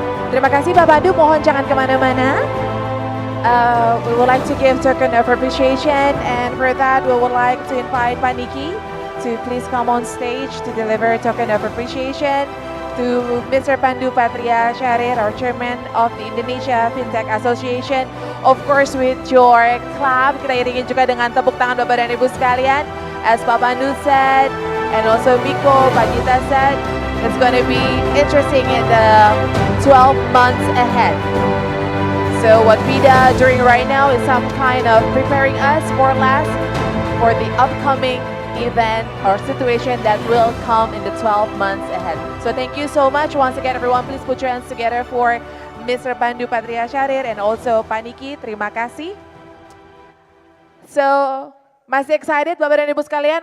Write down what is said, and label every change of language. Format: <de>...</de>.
<id>Terima kasih Pak Pandu, mohon jangan kemana-mana.</id> <en>We would like to give token of appreciation, and for that we would like to invite Pak Niki to please come on stage to deliver token of appreciation to Mr. Pandu Patria Syarir, our chairman of the Indonesia FinTech Association. Of course, with your clap,</en> <id>kita iringin juga dengan tepuk tangan Bapak dan Ibu sekalian.</id> <en>As Pak Pandu said, and also Mikko, Pak Gita said, it's going to be interesting in the 12 months ahead. So what VIDA doing right now is some kind of preparing us more or less for the upcoming event or situation that will come in the 12 months ahead. So thank you so much. Once again, everyone, please put your hands together for Mr. Pandu Patria Syarir and also Pak Niki.</en> <id>Terima kasih. So, masih excited Bapak dan Ibu sekalian?</id>